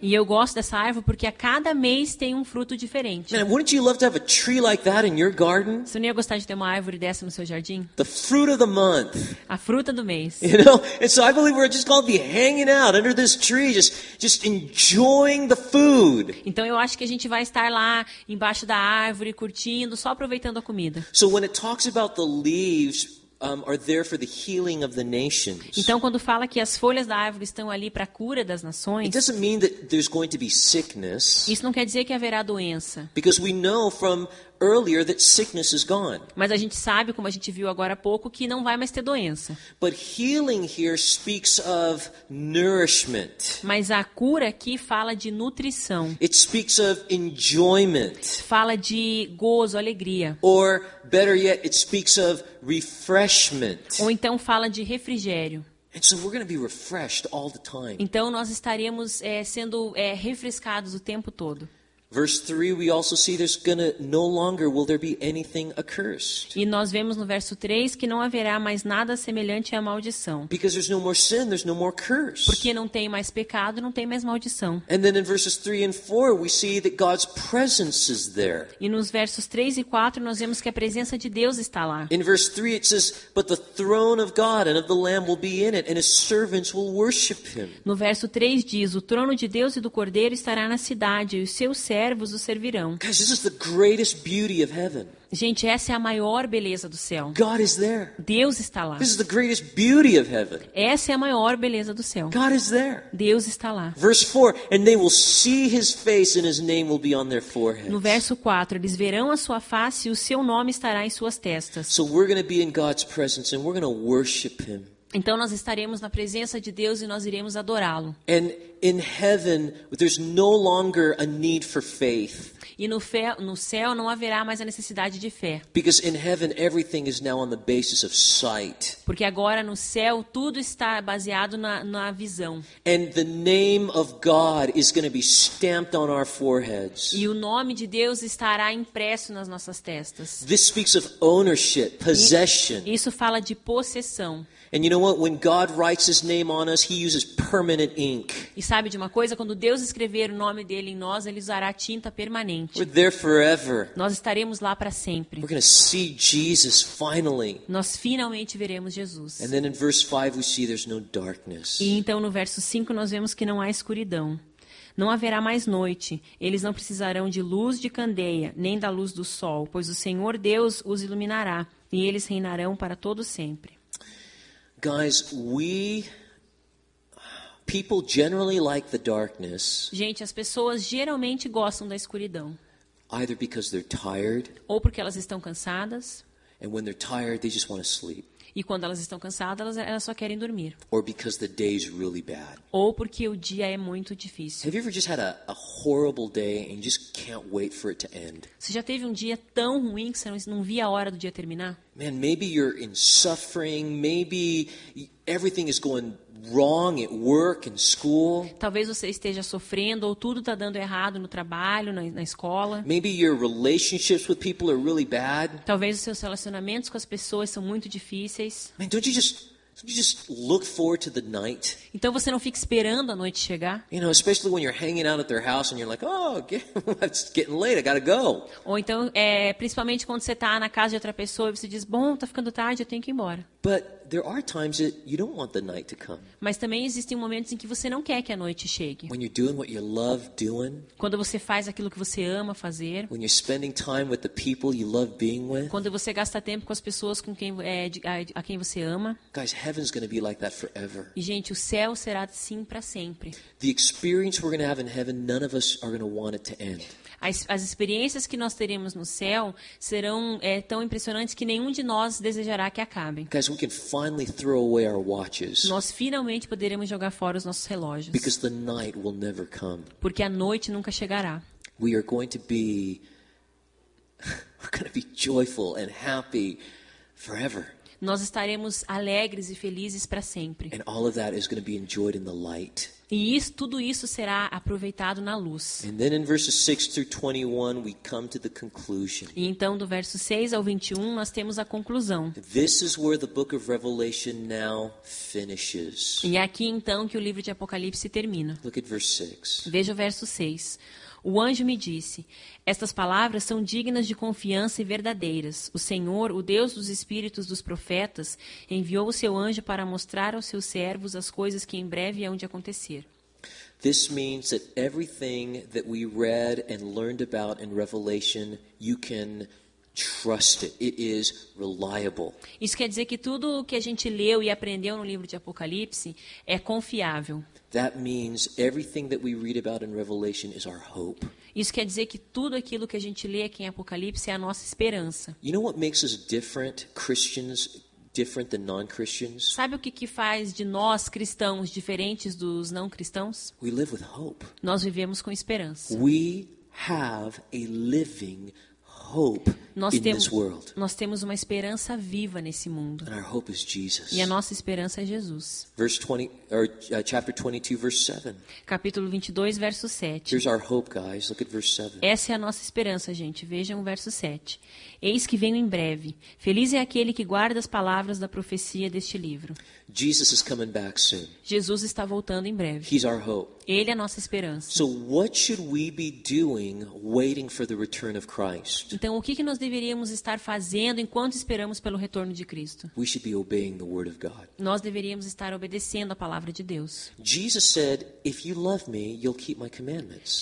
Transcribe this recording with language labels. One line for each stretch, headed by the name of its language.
Portuguese: E eu gosto dessa árvore porque a cada mês tem um fruto diferente.
English: Man, wouldn't you love to have a tree like that in your garden?
Portuguese: Você não ia gostar de ter uma árvore dessa no seu jardim?
English: The fruit of the month.
Portuguese: A fruta do mês.
English: You know? And so I believe we're just going to be hanging out under this tree, just enjoying the food.
Portuguese: Então eu acho que a gente vai estar lá embaixo da árvore, curtindo, só aproveitando a comida.
English: So when it talks about the leaves are there for the healing of the nations,
Portuguese: Então quando fala que as folhas da árvore estão ali para a cura das nações,
English: it doesn't mean that there's going to be sickness,
Portuguese: isso não quer dizer que haverá doença.
English: because we know from earlier that sickness is gone.
Portuguese: Mas a gente sabe, como a gente viu agora há pouco, que não vai mais ter doença.
English: But healing here speaks of nourishment.
Portuguese: Mas a cura aqui fala de nutrição,
English: It speaks of enjoyment.
Portuguese: fala de gozo, alegria.
English: Or better yet, it speaks of refreshment.
Portuguese: Ou então fala de refrigério.
English: And so we're going to be refreshed all the time.
Portuguese: Então nós estaremos sendo refrescados o tempo todo.
English: Verse 3, we also see there's gonna no longer will there be anything accursed.
Portuguese: E nós vemos no verso 3 que não haverá mais nada semelhante à maldição.
English: Because there's no more sin, there's no more curse.
Portuguese: Porque não tem mais pecado, não tem mais maldição.
English: And then in verses 3 and 4, we see that God's presence is there.
Portuguese: E nos versos 3 e 4 nós vemos que a presença de Deus está lá.
English: In verse 3 it says, "But the throne of God and of the Lamb will be in it, and his servants will worship him."
Portuguese: No verso 3 diz: o trono de Deus e do Cordeiro estará na cidade, e os seus servos o servirão.
English: Guys, this is the greatest beauty of heaven.
Portuguese: Gente, essa é a maior beleza do céu.
English: God is there.
Portuguese: Deus está lá.
English: This is the greatest beauty of heaven.
Portuguese: Essa é a maior beleza do céu.
English: God is there.
Portuguese: Deus está lá.
English: Verse 4, "And they will see his face, and his name will be on their foreheads."
Portuguese: No verso 4, eles verão a sua face e o seu nome estará em suas testas.
English: So we're going to be in God's presence, and we're going to worship him.
Portuguese: Então nós estaremos na presença de Deus e nós iremos adorá-lo.
English: And in heaven, there's no longer a need for faith.
Portuguese: E no céu não haverá mais a necessidade de fé.
English: Because in heaven, everything is now on the basis of sight.
Portuguese: Porque agora no céu tudo está baseado na visão.
English: And the name of God is going to be stamped on our foreheads.
Portuguese: E o nome de Deus estará impresso nas nossas testas.
English: This speaks of ownership, possession.
Portuguese: Isso fala de possessão.
English: And you know what? When God writes his name on us, he uses permanent ink.
Portuguese: E sabe de uma coisa? Quando Deus escrever o nome dele em nós, ele usará tinta permanente.
English: We're there forever.
Portuguese: Nós estaremos lá para sempre.
English: We're going to see Jesus finally.
Portuguese: Nós finalmente veremos Jesus.
English: And then in verse 5 we see there's no darkness.
Portuguese: E então no verso 5 nós vemos que não há escuridão. Não haverá mais noite. Eles não precisarão de luz de candeia, nem da luz do sol, pois o Senhor Deus os iluminará, e eles reinarão para todo sempre.
English: Guys, people generally like the darkness,
Portuguese: Gente, as pessoas geralmente gostam da escuridão.
English: either because they're tired,
Portuguese: Ou porque elas estão cansadas,
English: and when they're tired, they just want to sleep,
Portuguese: e quando elas estão cansadas, elas só querem dormir.
English: or because the day's really bad.
Portuguese: Ou porque o dia é muito difícil.
English: Have you ever just had a horrible day and you just can't wait for it to end?
Portuguese: Você já teve um dia tão ruim que você não via a hora do dia terminar?
English: Man, maybe you're in suffering, maybe everything is going wrong at work and school.
Portuguese: Talvez você esteja sofrendo ou tudo está dando errado no trabalho, na escola.
English: Maybe your relationships with people are really bad.
Portuguese: Talvez os seus relacionamentos com as pessoas são muito difíceis.
English: Man, don't you just look forward to the night?
Portuguese: Então você não fica esperando a noite chegar.
English: You know, especially when you're hanging out at their house and you're like, "Oh, it's getting late. I gotta go."
Portuguese: Ou então, principalmente quando você está na casa de outra pessoa e você diz, bom, está ficando tarde, eu tenho que ir embora.
English: But there are times that you don't want the night to come.
Portuguese: Mas também existem momentos em que você não quer que a noite chegue.
English: When you're doing what you love doing,
Portuguese: Quando você faz aquilo que você ama fazer,
English: when you're spending time with the people you love being with,
Portuguese: quando você gasta tempo com as pessoas com quem, a quem você ama.
English: guys, heaven's going to be like that forever.
Portuguese: E, gente, o céu será assim para sempre.
English: The experience we're going to have in heaven, none of us are going to want it to end.
Portuguese: As experiências que nós teremos no céu serão tão impressionantes que nenhum de nós desejará que acabem.
English: Guys, we can finally throw away our watches
Portuguese: Nós finalmente poderemos jogar fora os nossos relógios.
English: because the night will never come.
Portuguese: Porque a noite nunca chegará.
English: We are going to be we're going to be joyful and happy forever.
Portuguese: Nós estaremos alegres e felizes para sempre.
English: And all of that is going to be enjoyed in the light.
Portuguese: E tudo isso será aproveitado na luz.
English: And then in verses 6 through 21, we come to the conclusion.
Portuguese: E então, do verso 6 ao 21, nós temos a conclusão.
English: This is where the book of Revelation now finishes.
Portuguese: E é aqui, então, que o livro de Apocalipse termina.
English: Look at verse 6.
Portuguese: Veja o verso 6. O anjo me disse: estas palavras são dignas de confiança e verdadeiras. O Senhor, o Deus dos espíritos dos profetas, enviou o seu anjo para mostrar aos seus servos as coisas que em breve hão de acontecer.
English: This means that everything that we read and learned about in Revelation, you can trust it. It is reliable.
Portuguese: Isso quer dizer que tudo o que a gente leu e aprendeu no livro de Apocalipse é confiável.
English: That means everything that we read about in Revelation is our hope.
Portuguese: Isso quer dizer que tudo aquilo que a gente lê aqui em Apocalipse é a nossa esperança.
English: You know what makes us different, Christians, different than non-Christians?
Portuguese: Sabe o que faz de nós cristãos diferentes dos não cristãos?
English: We live with hope.
Portuguese: Nós vivemos com esperança.
English: We have a living hope in this world.
Portuguese: Nós temos uma esperança viva nesse mundo.
English: And our hope is Jesus.
Portuguese: E a nossa esperança é Jesus.
English: Chapter 22, verse 7.
Portuguese: Capítulo 22, verso 7.
English: Here's our hope, guys. Look at verse 7.
Portuguese: Essa é a nossa esperança, gente. Vejam o verso 7. Eis que venho em breve. Feliz é aquele que guarda as palavras da profecia deste livro.
English: Jesus is coming back soon.
Portuguese: Jesus está voltando em breve.
English: He's our hope.
Portuguese: Ele é a nossa esperança.
English: So what should we be doing waiting for the return of Christ?
Portuguese: Então, o que nós deveríamos estar fazendo enquanto esperamos pelo retorno de Cristo?
English: We should be obeying the word of God.
Portuguese: Nós deveríamos estar obedecendo a palavra de Deus.
English: Jesus said, if you love me, you'll keep my commandments.